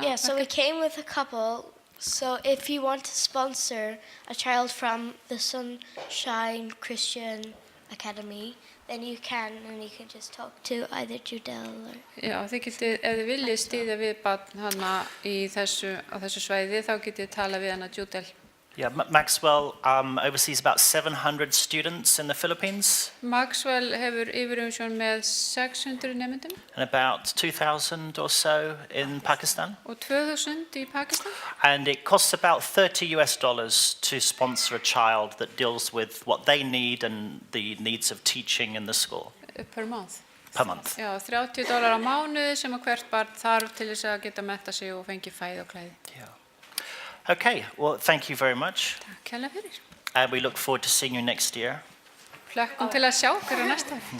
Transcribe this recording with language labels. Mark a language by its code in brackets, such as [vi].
[en] Yeah, so we came with a couple. So if you want to sponsor a child from the SonShine Christian Academy, then you can, and you can just talk to either Judel or... [is] Já, þið getið, ef þið viljið styðja við barn hana á þessu svæði, þá getið tala við hana Judel. [en] Yeah, Maxwell oversees about 700 students in the Philippines. [is] Maxwell hefur yfirumsjón með 600 nemendum. [en] And about 2,000 or so in Pakistan. [is] Og 2000 í Pakistan. [en] And it costs about $30 to sponsor a child that deals with what they need and the needs of teaching in the school. Per month. Per month. [is] Já, $30 á mánuði sem hvert barn þarf til þess að geta mennta sig og fengi fæði og klæði. [en] Yeah. Okay, well, thank you very much. [is] Takk hérlega fyrir. [en] And we look forward to seeing you next year. [is] Hlökkum til að sjá hver næsta.